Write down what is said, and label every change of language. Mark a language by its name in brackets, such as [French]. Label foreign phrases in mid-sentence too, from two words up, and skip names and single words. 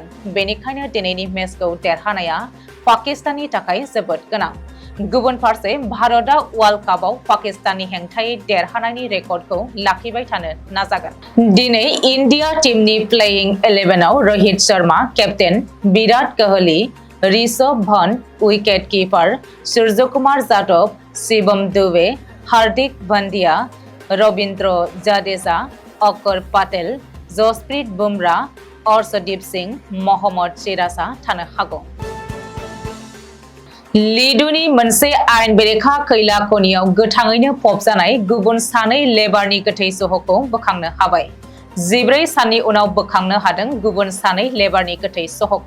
[Bodo] बेनिखायनो दिनैनि मेचखौ देरहानाया पाकिस्ताननि थाखाय जोबोद गोनां। गुबुन फारसे भारतआ वर्ल्ड कापआव पाकिस्ताननि हेंथायै देरहानायनि रेकर्डखौ लाखिबाय थानो नाजागोन। दिनै इन्डिया टीमनि प्लेइं 11आव रोहित शर्मा केप्टेन, विराट कोहली, ऋषभ पंत [English] wicket keeper, [Bodo] सूर्यकुमार यादव, शिवम दुबे, हार्दिक पांड्या, रवीन्द्र जडेजा, अक्षर पटेल, जसप्रीत बुमराह, अर्शदीप सिंह, मोहम्मद सिराजआ थानो हागौ। लिडुनि मोनसे आयेन बेरेखा खैला खनियाव गोथाङैनो फबजानाय गुबुन सानै लेबारनि गोथै सहखौ बोखांनो हाबाय। 14 साननि उनाव बोखांनो हादों गुबुन सानै लेबारनि गोथै सहखौ।